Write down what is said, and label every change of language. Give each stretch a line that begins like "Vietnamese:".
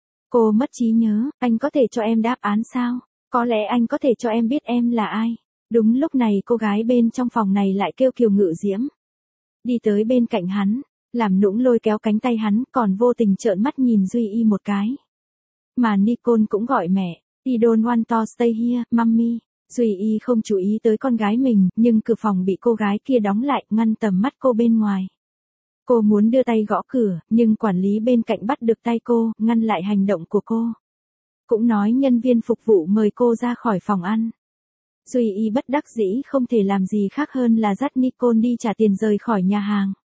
Vietnamese: Cô mất trí nhớ, anh có thể cho em đáp án sao? Có lẽ anh có thể cho em biết em là ai? Đúng lúc này cô gái bên trong phòng này lại kêu Kiều Ngự Diễm. Đi tới bên cạnh hắn, làm nũng lôi kéo cánh tay hắn, còn vô tình trợn mắt nhìn Duy Y một cái. Mà Nicole cũng gọi mẹ,
English: I don't want to stay here, mommy.
Vietnamese: Duy Y không chú ý tới con gái mình, nhưng cửa phòng bị cô gái kia đóng lại, ngăn tầm mắt cô bên ngoài. Cô muốn đưa tay gõ cửa, nhưng quản lý bên cạnh bắt được tay cô, ngăn lại hành động của cô. Cũng nói nhân viên phục vụ mời cô ra khỏi phòng ăn. Duy Y bất đắc dĩ không thể làm gì khác hơn là dắt Nicole đi trả tiền rời khỏi nhà hàng.